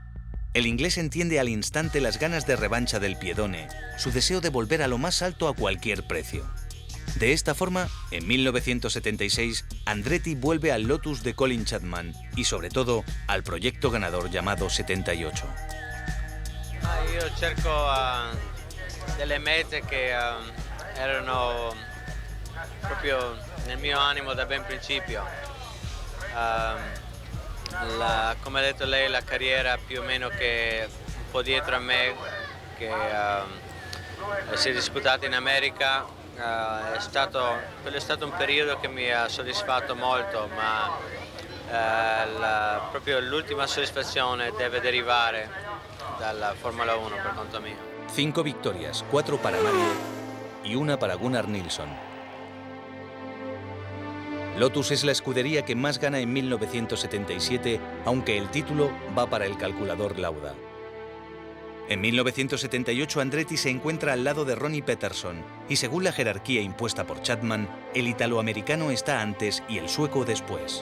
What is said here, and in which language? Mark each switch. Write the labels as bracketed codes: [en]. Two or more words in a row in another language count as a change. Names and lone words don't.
[es] El inglés entiende al instante las ganas de revancha del Piedone, su deseo de volver a lo más alto a cualquier precio. De esta forma, en 1976, Andretti vuelve al Lotus de Colin Chapman y, sobre todo, al proyecto ganador llamado 78. [it] Io cerco delle mete che erano proprio nel mio animo da ben principio. Come ha detto lei, la carriera più o meno che un po' dietro a me, che si è disputata in America, quello è stato un periodo che mi ha soddisfatto molto, ma proprio l'ultima soddisfazione deve derivare dalla Formula 1 per conto mio. [es] 5 victorias, 4 para Mario y 1 para Gunnar Nilsson. Lotus es la escudería que más gana en 1977, aunque el título va para el calculador Lauda. En 1978 Andretti se encuentra al lado de Ronnie Peterson y, según la jerarquía impuesta por Chapman, el italoamericano está antes y el sueco después.